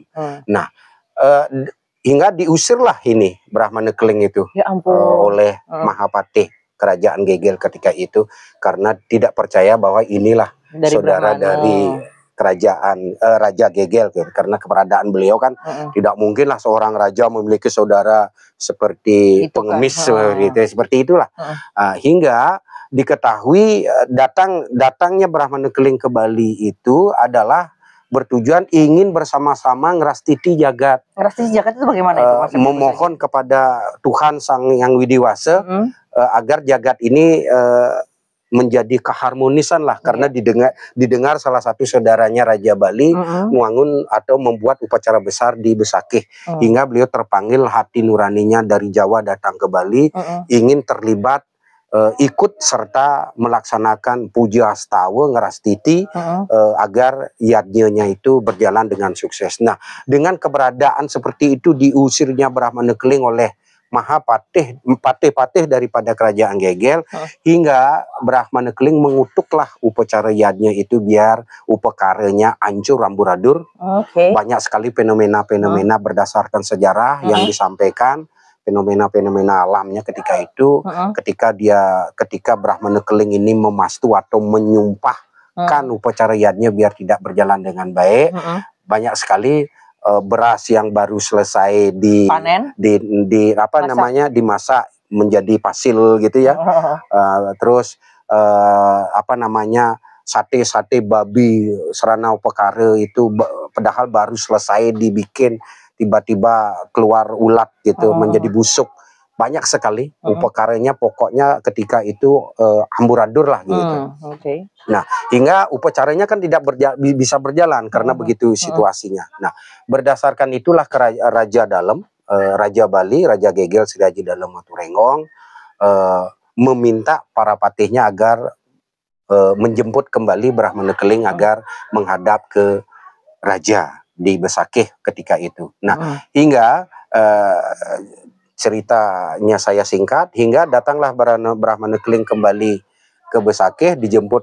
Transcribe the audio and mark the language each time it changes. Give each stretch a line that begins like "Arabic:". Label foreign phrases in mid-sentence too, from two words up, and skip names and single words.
Indonesian: Nah, hingga diusirlah ini Brahmana Keling itu oleh Mahapatih Kerajaan Gegel ketika itu, karena tidak percaya bahwa inilah saudara dari kerajaan Raja Gegel, karena keberadaan beliau kan tidak mungkinlah seorang raja memiliki saudara seperti itu pengemis kan. Seperti itulah. Hingga diketahui datangnya Brahmana Keling ke Bali itu adalah bertujuan ingin bersama-sama
Balinese: ngerastiti jagat. Ngerastiti jagat
Indonesian: itu bagaimana itu? Memohon kepada Tuhan Sang Yang Widiwasa agar jagat ini menjadi keharmonisan lah, karena didengar salah satu saudaranya Raja Bali membangun atau membuat upacara besar di Besakeh, hingga beliau terpanggil hati nuraninya dari Jawa datang ke Bali, ingin terlibat ikut serta melaksanakan puja astawa ngerastiti agar yadnya itu berjalan dengan sukses. Nah, dengan keberadaan seperti itu diusirnya Brahmana Keling oleh patih daripada kerajaan Gegel, hingga Brahmana Keling mengutuklah upacara yadnya itu biar upakaranya hancur amburadul. Banyak sekali fenomena-fenomena berdasarkan sejarah yang disampaikan, fenomena-fenomena alamnya ketika itu, ketika Brahmana Keling ini memastu atau menyumpahkan upacara yadnya biar tidak berjalan dengan baik. Banyak sekali beras yang baru selesai dimasak menjadi pasil gitu ya. Terus sate babi serana upakara itu padahal baru selesai dibikin, tiba-tiba keluar ulat gitu, menjadi busuk. Banyak sekali upakaranya, pokoknya ketika itu amburadul lah gitu. Nah, hingga upacaranya kan tidak bisa berjalan karena begitu situasinya. Nah, berdasarkan itulah Raja Dalem, Raja Bali, Raja Gegel Sri Haji Dalem Waturenggong meminta para patihnya agar menjemput kembali Brahmana Keling agar menghadap ke Raja di Besakeh ketika itu. Nah, hingga ceritanya saya singkat, hingga datanglah Brahmana Keling kembali ke Besakeh, dijemput